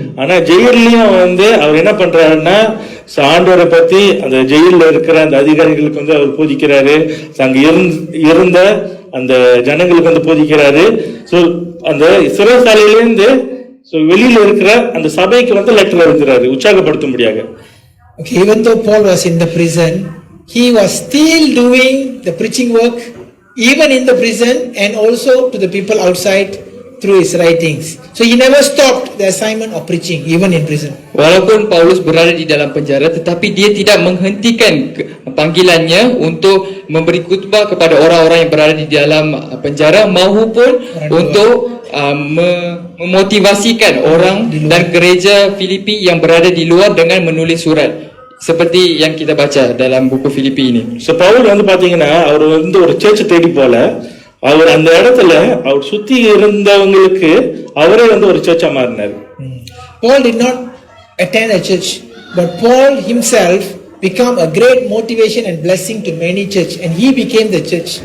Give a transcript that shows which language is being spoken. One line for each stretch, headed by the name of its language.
Tamil: ஆனா ஜெயிலையும் வந்து அவர் என்ன பண்றாருன்னா, ஆண்டவரை பத்தி அந்த ஜெயில இருக்கிற அந்த அதிகாரிகளுக்கு வந்து அவர் போதிக்கிறாரு, அங்க இருந்த அந்த ஜனங்களுக்கு வந்து போதிக்கிறாரு. ஸோ அந்த சிறைசாலையிலேருந்து வெளியில இருக்கிற அந்த சபைக்கு வந்து லெட்டர் எழுதுறாரு உற்சாகப்படுத்தும்படியாக.
English: Okay, even though Paul was in the prison, he was still doing the preaching work even in the prison and also to the people outside through his writings. So he never stopped the assignment of preaching even in prison.
Malay: Walaupun Paulus berada di dalam penjara, tetapi dia tidak menghentikan panggilannya untuk memberi khutbah kepada orang-orang yang berada di dalam penjara maupun untuk memotivasikan orang dan gereja Filipi yang berada di luar dengan menulis surat seperti yang kita baca dalam buku Filipi ini.
Tamil: So Pavul வந்து பாத்தீங்கன்னா அவர் வந்து ஒரு search தேடி போல, அவர் அந்த இடத்துல அவர் சுத்தி இருந்தவங்களுக்கு அவரே வந்து ஒரு சர்ச்சா மாறினார்.
English: Paul did not attend a church, but Paul himself became a great motivation and blessing to many church, and he became the church.